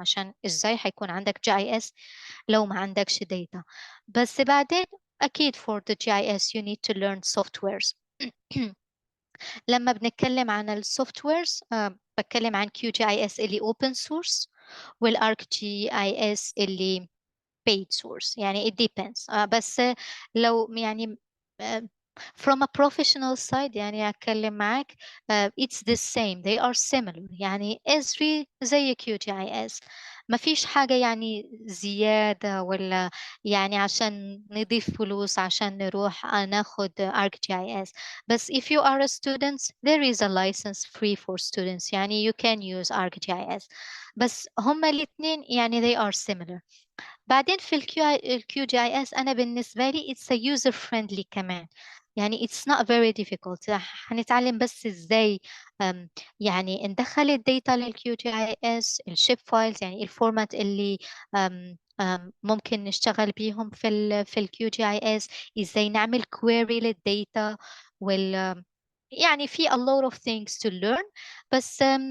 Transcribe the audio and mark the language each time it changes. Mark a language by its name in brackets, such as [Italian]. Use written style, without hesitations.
[Arabic] عشان ازاي هيكون عندك جي اي اس لو ما عندكش داتا؟ بس بعدين أكيد [English] for the GIS you need to learn softwares. [Arabic] لما بنتكلم عن السوفت ويرز بتكلم عن QGIS اللي [English] open source [Arabic] والArcGIS اللي [English] paid source. يعني it depends. [Arabic] بس لو يعني [English] from a professional side [Arabic] يعني أتكلم معك [English] it's the same, they are similar. [Arabic] يعني Esri زي QGIS، ما فيش حاجة يعني زيادة ولا يعني عشان نضيف فلوس عشان نروح ناخد ArcGIS. بس [English] if you are a student there is a license free for students. [Arabic] يعني [English] you can use ArcGIS. [Arabic] بس هما الاثنين يعني [English] they are similar. [Arabic] بعدين في الكيو جي اي اس انا بالنسبه لي [English] it's a user friendly [Arabic] كمان. يعني [English] it's not very difficult. [Arabic] هنتعلم بس ازاي يعني ندخل الداتا للكيو جي اي اس، الشيب فايلز يعني الفورمات اللي ممكن نشتغل بيهم في الكيو جي اي اس، ازاي نعمل query للداتا يعني في [English] a lot of things to learn. [Arabic] بس